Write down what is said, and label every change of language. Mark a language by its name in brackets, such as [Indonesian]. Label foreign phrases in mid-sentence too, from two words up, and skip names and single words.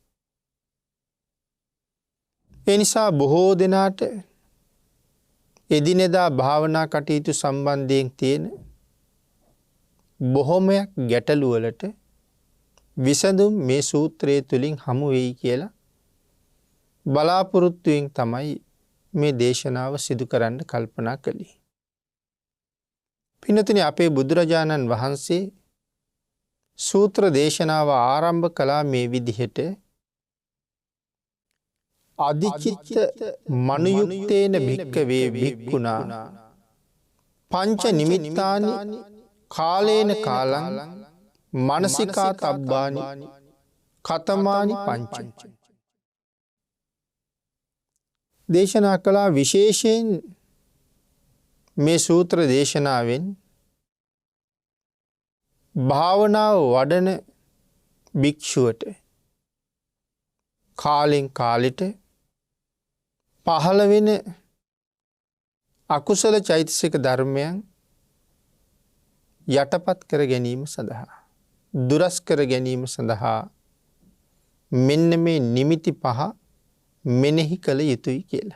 [Sinhala] ඒ නිසා බොහෝ දෙනාට එදිනෙදා භාවනා කටයුතු සම්බන්ධයෙන් තියෙන බොහොමයක් ගැටලු වලට විසඳුම් මේ සූත්‍රයේ තුලින් හමු වෙයි කියලා බලාපොරොත්තුෙන් තමයි මේ දේශනාව සිදු කරන්න කල්පනා කළේ. පින්නතුනි, අපේ බුදුරජාණන් වහන්සේ සූත්‍ර දේශනාව ආරම්භ කළා මේ විදිහට [Pali] අදිචිත්ත මනුයුක්තේන භික්කවේ භික්ඛුනා පංච නිමිත්තානි කාලේන කාලං මනසිකා තබ්බානි කතමානි පංච. [Sinhala] දේශනා කළා විශේෂයෙන් මේ සූත්‍ර දේශනාවෙන් භාවනාව වඩන භික්ෂුවට කාලෙන් කාලෙට පහළ වෙන අකුසල චෛතසික ධර්මයන් යටපත් කර ගැනීම සඳහා, දුරස් කර ගැනීම සඳහා මෙන්න මේ නිමිති පහ මෙනෙහි කළ යුතුයි කියලා.